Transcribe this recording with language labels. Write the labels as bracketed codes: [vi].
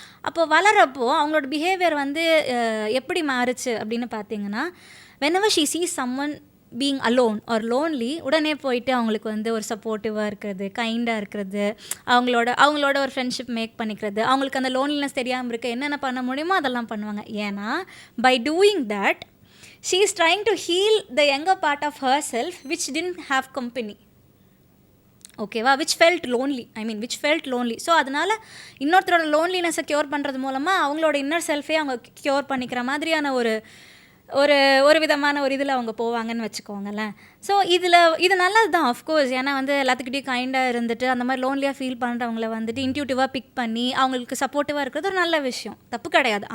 [ta] அப்போ வளரப்போ அவங்களோட பிஹேவியர் வந்து எப்படி மாறுச்சு அப்படின்னு பார்த்தீங்கன்னா, [en] whenever she sees someone being alone or lonely, [ta] உடனே போயிட்டு அவங்களுக்கு வந்து ஒரு சப்போர்ட்டிவாக இருக்கிறது, கைண்டாக இருக்கிறது, அவங்களோட ஒரு ஃப்ரெண்ட்ஷிப் மேக் பண்ணிக்கிறது, அவங்களுக்கு அந்த லோன்லினஸ் தெரியாமல் இருக்க என்னென்ன பண்ண முடியுமோ அதெல்லாம் பண்ணுவாங்க. [en] ஏன்னா by doing that she is trying to heal the younger part of herself which didn't have company. ஓகேவா? which felt lonely. [ta] ஸோ அதனால் இன்னொருத்தரோட லோன்லினஸை க்யூர் பண்ணுறது மூலமாக அவங்களோட இன்னர் செல்ஃபே அவங்க க்யூர் பண்ணிக்கிற மாதிரியான ஒரு விதமான ஒரு இதில் அவங்க போவாங்கன்னு வச்சுக்கோங்களேன். ஸோ இது நல்லது தான் ஆஃப்கோர்ஸ். ஏன்னா வந்து எல்லாத்துக்கிட்டையும் கைண்டாக இருந்துட்டு அந்த மாதிரி லோன்லியாக ஃபீல் பண்ணுறவங்கள வந்துட்டு இன்ட்யூட்டிவாக பிக் பண்ணி அவங்களுக்கு சப்போர்ட்டிவாக இருக்கிறது ஒரு நல்ல விஷயம், தப்பு கிடையாது.